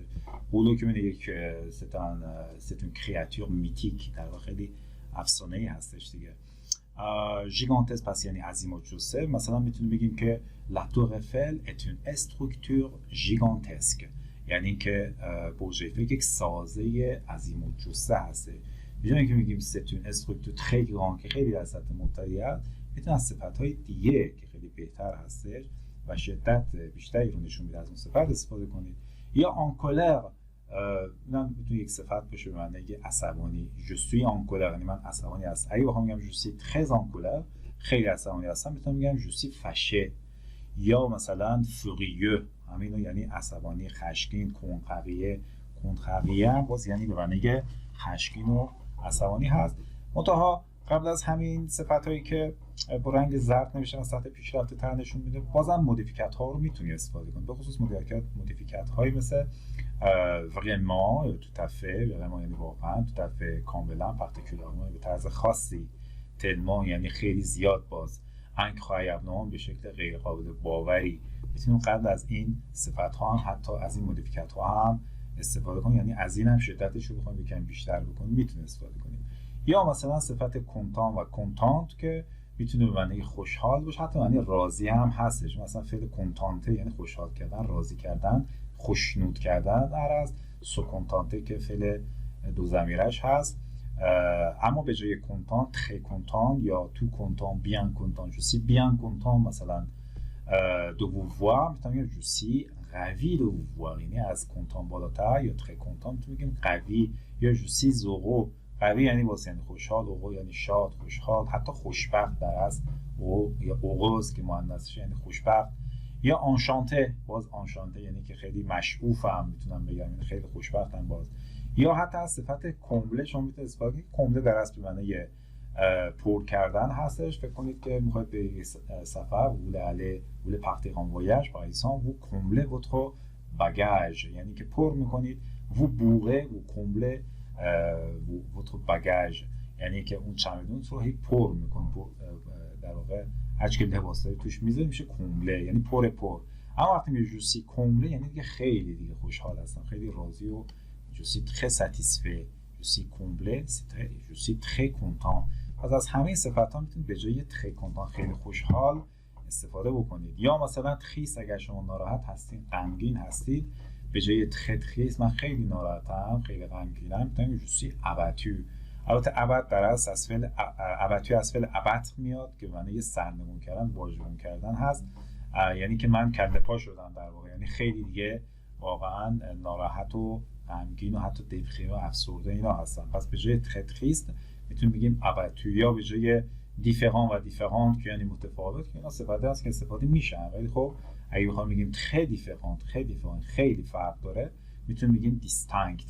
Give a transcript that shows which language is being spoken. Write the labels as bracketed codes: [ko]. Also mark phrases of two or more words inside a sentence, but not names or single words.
[fa] قولو که میگه یک ستون [fr] créature mythique, [fa] در واقع خیلی افسانه‌ای هستش دیگه. ژیگانتسک پس یعنی عظیم و جسه. مثلا میتونیم بگیم که [fr] لا تور ایفل est une structure gigantesque، [fa] یعنی که برج ایفل یک سازه عظیم و جثه هست. می‌دونید که میگیم [fr] c'est une structure très grand [fa] که خیلی در سطح مبتدی است، میتونه از صفات‌های دیگه که خیلی بهتر هستش و شدت بیشتری رو نشون میده از اون صفت استفاده کنید. [fr] یا en colère، [fa] اینم میتونه یک صفت باشه به معنی عصبانی. [fr] je suis en colère [fa] یعنی من عصبانی هستم. اگه بخوام بگم [fr] je suis très en colère، [fa] خیلی عصبانی هستم، میتونم بگم [fr] je suis fâché. [fa] یا مثلا furieux، همینو یعنی عصبانی، خشمگین. کنتراریه هم باز یعنی به معنی خشمگین و عصبانی هست. منتها قبل از همین صفت‌هایی که با رنگ زرد نوشتن از سطح پیشرفته تر نشون میده، بازم مودیفیکات ها رو میتونی استفاده کنی، به خصوص مودیفیکات هایی مثل [fr] vraiment، tout à fait، vraiment [fa] یعنی واقعا، [fr] tout à fait، [fa] کاملا، particulièrement به طرز خاصی، tellement یعنی خیلی زیاد، باز incroyablement به شکل غیر قابل باوری. میتونیم قبل از این صفت ها هم حتی از این مودیفیکات ها هم استفاده کنیم، یعنی از این هم شدتش رو بخوایم یکم بیشتر بکنیم میتونیم استفاده کنیم. یا مثلا صفت کنتان و کنتانت که میتونه به معنی خوشحال باشه، حتی معنی راضی هم هستش. مثلا فعل کنتانته یعنی خوشحال کردن، راضی کردن، خوشنود کردن. از [fr] se contenter [fa] که فعل دو ضمیرش هست، اما به جای کنتان [fr] très content [fa] یا [fr] tout content, bien content, je suis bien content مثلا de vous voir، میتونیم je suis ravi de vous voir، [fa] یعنی از کنتان بالاتر. یا [fr] très content [fa] میتونیم بگیم قوی. [fr] یا je suis heureux، [fa] قوی یعنی واسه یعنی خوشحال، heureux یعنی شاد، خوشحال، حتی خوشبخت در اصل، یا heureuse که مؤنثش یعنی خوشبخت. یا آنشانته، باز آنشانته یعنی که خیلی مشعوفم میتونم بگم، یعنی خیلی خوشبختم باز. یا حتی از صفت کمبله شما میتونید استفاده کنید. کمبله در اصل به معنی پر کردن هستش. فکر کنید که میخواید به سفر [fr] vous partez en voyage par exemple، vous comblez votre bagage [fa] یعنی که پر میکنید. [fr] vous bourrez، vous comblez votre bagage [fa] یعنی که اون چمدون رو هی پر میکنید. در واقع هر چی که لباسای توش میذارید میشه کمبله یعنی پر. اما وقتی میگه [fr] je suis comblé [fa] یعنی دیگه خیلی دیگه خوشحال هستم، خیلی راضی و [fr] je suis très satisfait، je suis comblé، je suis très content. [fa] پس از همه صفت‌ها میتونید به جای [fr] très content [fa] خیلی خوشحال استفاده بکنید. یا مثلا triste اگر شما ناراحت هستید، غمگین هستید، به جای [fr] très triste [fa] من خیلی ناراحتم، خیلی غمگینم، میتونید [fr] je suis abattu. [fa] البته ابد در اصل از فعل abattu از فعل abattre میاد که معنی سرنگون کردن، واژگون کردن هست. یعنی که من کله پا شدم در واقع، یعنی خیلی دیگه واقعا ناراحت و غمگین و حتی دپریم و افسرده اینا هستن. پس به جای تریست میتونیم بگیم ابتو، یا به جای دیفران و دیفرانت که یعنی متفاوت، که اینا صفاتی هست که استفاده میشن، ولی خب اگه بخوام بگیم [fr] très différent, [fa] خیلی فرق داره، میتونیم بگیم دیستینکت.